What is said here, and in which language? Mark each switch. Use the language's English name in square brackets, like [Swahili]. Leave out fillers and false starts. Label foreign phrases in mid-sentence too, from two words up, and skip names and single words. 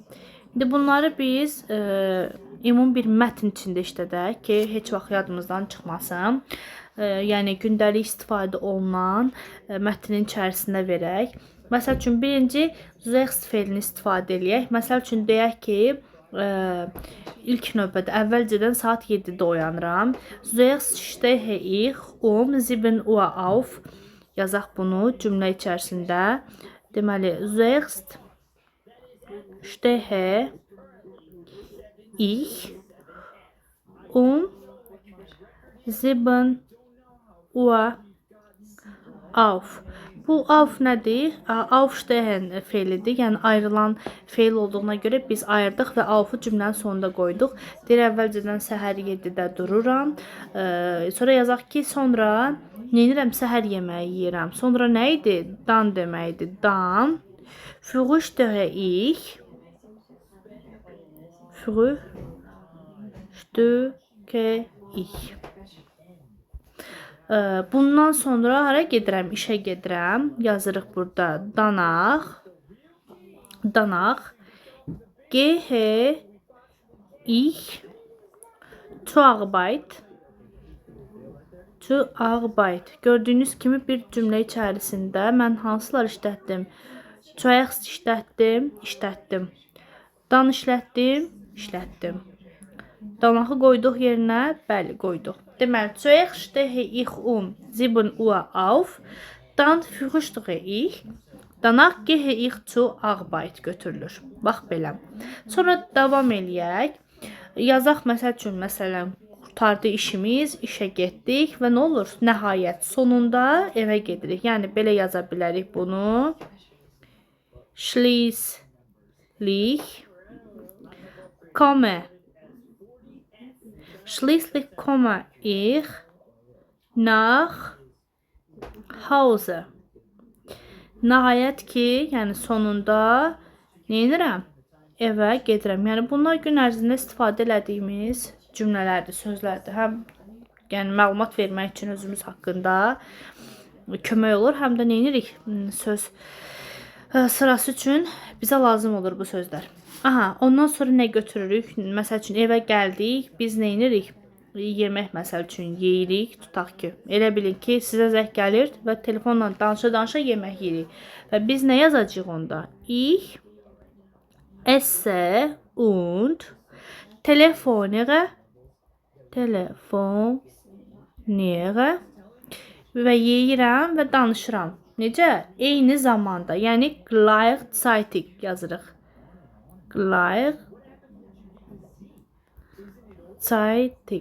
[Azerbaijani] İndi bunları biz ümumi bir mətn içində işlədək ki, heç vaxt yadımızdan çıxmasın. Yəni gündəlik istifadə olunan mətnin içərisində verək. Məsəl üçün birinci zuerst fe'lini istifadə eləyək. Məsəl üçün deyək ki, ilk növbədə əvvəlcədən saat 7-də oyanıram. [German] Zuerst stehe ich 7 Uhr auf. [Azerbaijani] Yazaq bunu cümlə içərisində. Deməli, [German] zuerst stehe ich 7 Uhr auf. [Azerbaijani] Bu auf nədir? Aufstehen fe'lidir. Yəni ayrılan fe'l olduğuna görə biz ayırdıq və auf'u cümlənin sonunda qoyduq. Deyir, əvvəlcədən səhər 7-də dururam. Sonra yazaq ki, sonra neyirəm? Səhər yeməyi yeyirəm. Sonra nə idi? Dan deməkdir. Dan. [German] Frühstücke ich. Frühstücke ich. [Azerbaijani] Bundan sonra hara gedirəm? İşə gedirəm. Yazırıq burada danach. [German] Danach. Gehe ich zur Arbeit. Zur Arbeit. [Azerbaijani] Gördüyünüz kimi bir cümlə içərisində mən hansılar işlətdim? Zuerst işlətdim. Dan işlətdim. Danach'ı qoyduq yerinə, bəli, qoyduq. Deməli, [German] zuerst stehe ich 7 Uhr auf, dann frühstücke ich, danach gehe ich zur Arbeit götürülür. [Azerbaijani] Bax belə. Sonra davam eləyək. Yazaq məsəl üçün, məsələn, qurtardı işimiz, işə getdik və nə olur? Nəhayət, sonunda evə gedirik. Yəni, belə yaza bilərik bunu. [German] Schließlich komme. Schließlich komme ich nach Hause. [Azerbaijani] Nəhayət ki, yəni sonunda nə edirəm? Evə gedirəm. Yəni bunlar gün ərzində istifadə elədiyimiz cümlələrdir, sözlərdir. Həm yəni məlumat vermək üçün özümüz haqqında kömək olur, həm də nə edirik? Söz sırası üçün bizə lazım olur bu sözlər. Aha, ondan sonra nə götürürük? Məsəl üçün evə gəldik, biz nə edirik? Yemək məsəl üçün yeyirik, tutaq ki. Elə bilin ki, sizə zəng gəlir və telefonla danışa-danışa yemək yeyirik. Və biz nə yazacağıq onda? [German] Ich esse und telefoniere [Azerbaijani] və yeyirəm və danışıram. Necə? Eyni zamanda, yəni gleichzeitig yazırıq. Gleichzeitig.